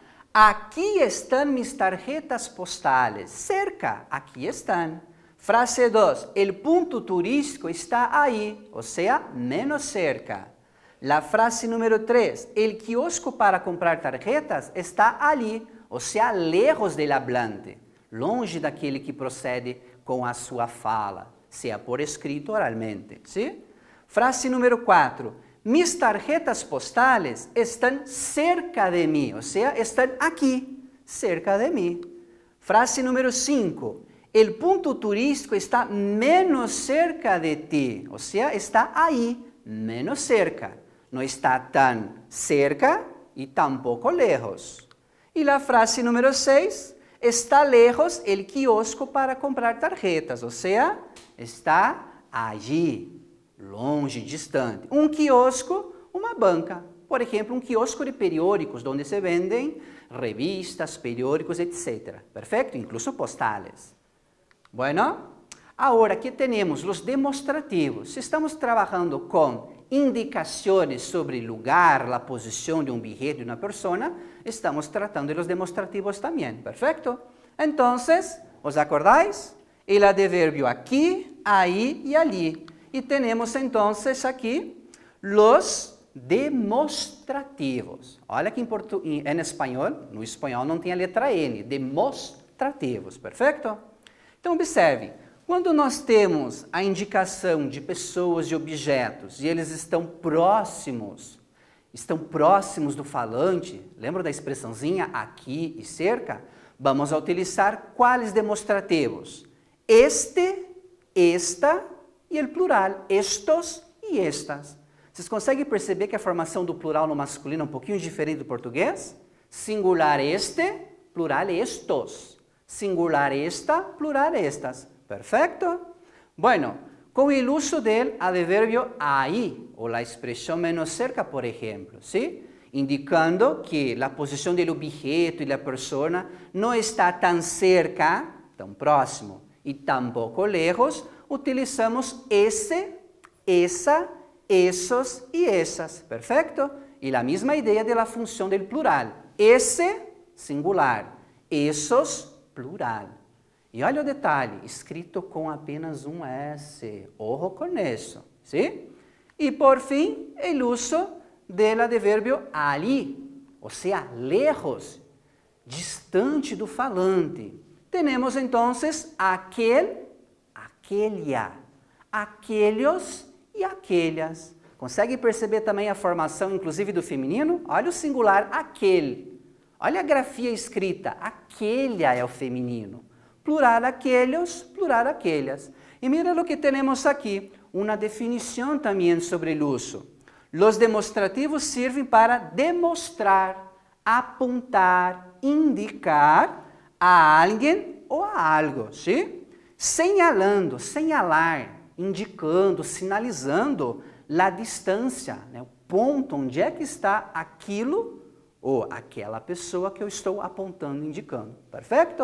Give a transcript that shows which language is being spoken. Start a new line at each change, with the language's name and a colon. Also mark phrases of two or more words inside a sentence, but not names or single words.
Spanish: Aquí están mis tarjetas postales. Cerca, aquí están. Frase 2. El punto turístico está ahí, o sea, menos cerca. La frase número 3. El kiosco para comprar tarjetas está ali, o sea, lejos del hablante.
Portuguese: Longe daquele que procede com a sua fala, seja por escrito ou oralmente.
Spanish: ¿Sí? Frase número 4. Mis tarjetas postales están cerca de mí, o sea, están aquí, cerca de mí. Frase número 5. El punto turístico está menos cerca de ti, o sea, está ahí, menos cerca. No está tan cerca y tampoco lejos. Y la frase número 6. Está lejos el kiosco para comprar tarjetas, o sea, está allí.
Portuguese: Longe, distante. Um quiosco, uma banca. Por exemplo, um quiosco de periódicos, onde se vendem revistas, periódicos, etc. Perfeito?
Spanish: Incluso postales. Bueno,
Portuguese: agora aqui temos os demonstrativos. Se estamos trabalhando com indicações sobre o lugar, a posição de um bilhete de uma pessoa, estamos tratando de
Spanish: los demonstrativos
Portuguese: também. Perfeito? Então,
Spanish: ¿os acordáis? El adverbio aqui, aí e ali.
Portuguese: E temos, então, aqui os demonstrativos. Olha que em espanhol, no espanhol não tem a letra N, demonstrativos, perfeito? Então, observe, quando nós temos a indicação de pessoas e objetos e eles estão próximos do falante, lembra da expressãozinha aqui e cerca? Vamos utilizar quais demonstrativos? Este, esta e o plural, estos e estas. Vocês conseguem perceber que a formação do plural no masculino é um pouquinho diferente do português? Singular este, plural estos. Singular esta, plural estas. Perfeito?
Spanish: Bueno, con el uso del adverbio ahí, o la expresión menos cerca, por ejemplo, ¿sí? Indicando que la posición del objeto y la persona no está tan cerca, tan próximo y tampoco lejos, utilizamos ese, esa, esos y esas. Perfecto? Y la misma idea de la función del plural. Ese, singular. Esos, plural.
Portuguese: E olha o detalhe, escrito com apenas um S. Ojo com isso, ¿sí? E por fim, o uso
Spanish: del adverbio
Portuguese: ali, ou seja, lejos, distante do falante. Temos então
Spanish: aquel, aquella, aquellos
Portuguese: e aquellas. Consegue perceber também a formação, inclusive, do feminino? Olha o singular, aquele. Olha a grafia escrita, aquella é o feminino. Plural aquellos, plural aquellas. E mira o que temos aqui, uma definição também sobre o uso. Os demonstrativos servem para demonstrar, apontar, indicar a alguém ou a algo, ¿sí?
Spanish: Señalando, señalar,
Portuguese: indicando, sinalizando a distância, né? O ponto onde é que está aquilo ou aquela pessoa que eu estou apontando, indicando. Perfeito?